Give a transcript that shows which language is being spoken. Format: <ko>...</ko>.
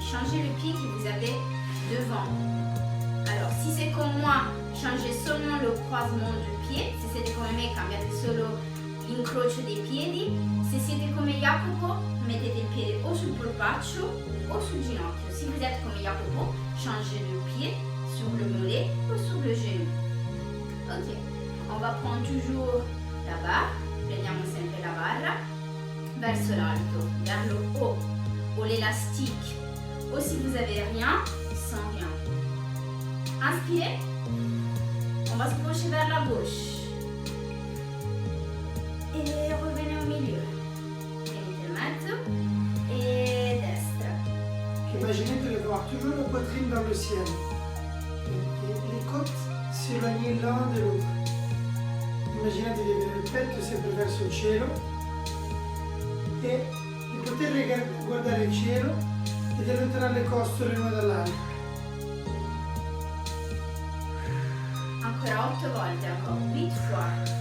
<fr>Changez le pied que vous avez devant. Alors, si c'est comme moi, changez seulement le croisement du pied.</fr> <it>Se siete come me, cambiate solo l'incrocio dei piedi. Se siete come Jacopo, mettete il piede o sul polpaccio o sul ginocchio.</it> <fr>Si vous êtes comme Jacopo, changez le pied sur le mollet ou sur le genou. Ok, on va prendre toujours la barre,</fr> <it>prendiamo sempre la barra, verso l'alto,</it> <fr>vers le haut, ou l'élastique, ou si vous avez rien, sans rien. Inspirez, on va se pencher vers la gauche. Et revenez au milieu.</fr> <it>Venite in mezzo</it> <fr>et destra. Imaginez de voir toujours la poitrine dans le ciel. Et les côtes s'éloigner l'un de l'autre.</fr> <it>Immaginate di avere il petto sempre verso il cielo e di poter guardare il cielo e di allontanare le costole l'una dall'altra. Ancora 8 volte,</it> <fr>encore 8 fois.</fr>